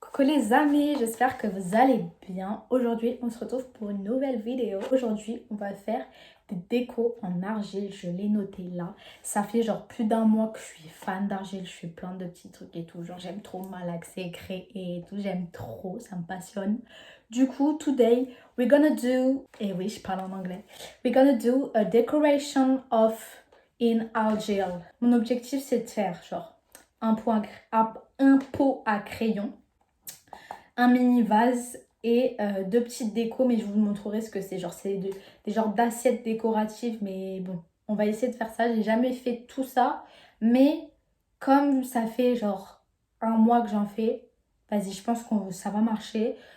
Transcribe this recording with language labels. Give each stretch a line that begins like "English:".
French: Coucou les amis, j'espère que vous allez bien. Aujourd'hui, on se retrouve pour une nouvelle vidéo. Aujourd'hui, on va faire des décos en argile. Je l'ai noté là. Ça fait genre plus d'un mois que je suis fan d'argile. Je fais plein de petits trucs et tout. Genre, j'aime trop malaxer, créer et tout. J'aime trop, ça me passionne. Du coup,
English: today, we're gonna do...
French: Et oui, je parle en anglais.
English: We're gonna do a decoration of in argile.
French: Mon objectif, c'est de faire genre un pot à crayon, un mini vase et deux petites décos, mais je vous montrerai ce que c'est. Genre, c'est des genres d'assiettes décoratives, mais bon, on va essayer de faire ça. J'ai jamais fait tout ça, mais comme ça fait genre un mois que j'en fais, vas-y, je pense que ça va marcher.